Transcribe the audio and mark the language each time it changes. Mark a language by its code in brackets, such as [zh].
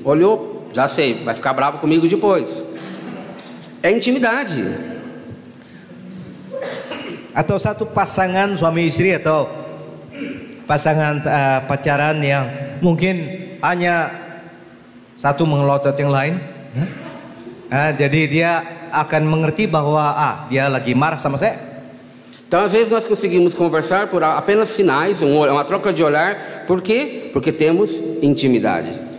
[pt] Olhou, já sei, vai ficar bravo comigo depois. É intimidade. [id] Atau satu pasangan suami istri atau pasangan pacaran yang mungkin hanya satu mengelotot yang lain, jadi dia akan mengerti bahwa dia lagi marah sama saya. [pt] Então às vezes nós conseguimos conversar por apenas sinais, uma troca de olhar. Por quê? Porque temos intimidade.